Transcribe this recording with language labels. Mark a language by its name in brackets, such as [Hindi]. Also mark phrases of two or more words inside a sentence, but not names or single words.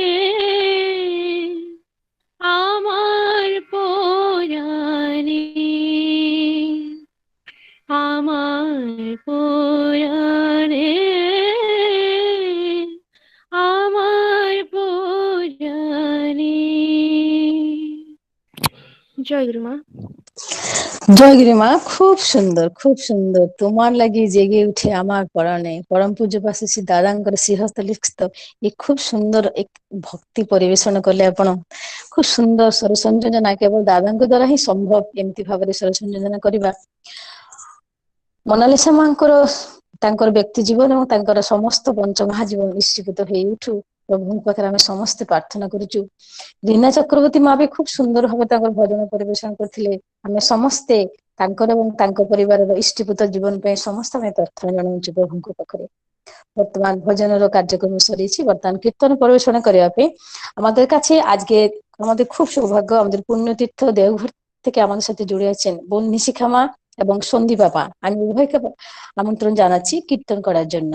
[Bangla] আমার পরাণে, আমার পরাণে, আমার পরাণে। জয় গুরু মা। জয়গিরি মা, খুব সুন্দর, খুব সুন্দর। তোমার লাগি জেগে উঠে আমার পরাণে, পরম [Odia] ପୂଜ୍ୟ ବାସୀ ଶ୍ରୀ ଦାଦାଙ୍କର ଶ୍ରୀହସ୍ତ ଲିଖିତ ଏ ଖୁବ ସୁନ୍ଦର ଏକ ଭକ୍ତି ପରିବେଷଣ କଲେ ଆପଣ। ଖୁବ ସୁନ୍ଦର ସ୍ୱର ସଂଯୋଜନା କେବଳ ଦାଦାଙ୍କ ଦ୍ଵାରା ହିଁ ସମ୍ଭବ ଏମିତି ଭାବରେ ସ୍ୱର ସଂଯୋଜନା କରିବା। ମୋନାଲିସା ମାଙ୍କର ତାଙ୍କର ବ୍ୟକ୍ତି ଜୀବନ ଏବଂ ତାଙ୍କର ସମସ୍ତ ପଞ୍ଚମହାଜୀବନ ନିଶ୍ଚିତ ହେଇ ଉଠୁ ପ୍ରଭୁଙ୍କ ପାଖରେ ଆମେ ସମସ୍ତେ ପ୍ରାର୍ଥନା କରୁଛୁ। ରୀନା ଚକ୍ରବର୍ତ୍ତୀ ମା ବି ଖୁବ ସୁନ୍ଦର ଭାବେ ତାଙ୍କର ଭଜନ ପରିବେଷଣ କରିଥିଲେ। ଆମେ ସମସ୍ତେ ତାଙ୍କର ଏବଂ ତାଙ୍କ ପରିବାରର ଇଷ୍ଟପୁତ ଜୀବନ ପାଇଁ ସମସ୍ତେ ଆମେ ପ୍ରାର୍ଥନା ଜଣାଉଛୁ ପ୍ରଭୁଙ୍କ ପାଖରେ। [Bangla] বর্তমান ভজনের কার্যক্রম সরিয়েছি, বর্তমান কীর্তন পরিবেশনা করার পে আমাদের কাছে আজকে আমাদের খুব সৌভাগ্য, আমাদের পুণ্যতীর্থ দেওঘর থেকে আমাদের সাথে জুড়ে আছেন বোন নিশিখা মা এবং সন্দীপা মা। আমি উভয়কে আমন্ত্রণ জানাচ্ছি কীর্তন করার জন্য।